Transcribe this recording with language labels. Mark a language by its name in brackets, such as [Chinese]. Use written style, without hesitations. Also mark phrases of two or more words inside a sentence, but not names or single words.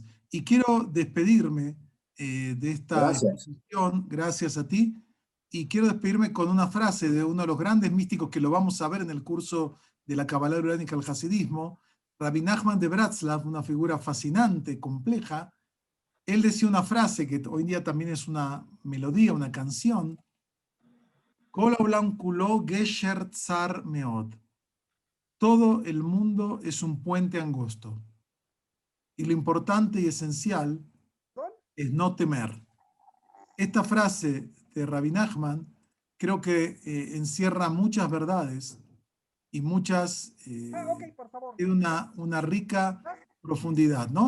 [Spanish] Y quiero despedirme de esta exposición, gracias a ti, y quiero despedirme con una frase de uno de los grandes místicos que lo vamos a ver en el curso de la Kabbalah Uránica al Hasidismo, Rabbi Nachman de Bratslav, una figura fascinante, compleja. Él decía una frase que hoy en día también es una melodía, una canción, [Hebrew] כל העולם כולו גשר צר מאוד. [Spanish] Todo el mundo es un puente angosto. Y lo importante y esencial es no temer. Esta frase de Rabbi Nachman creo que encierra muchas verdades y muchas, tiene una rica profundidad, ¿no?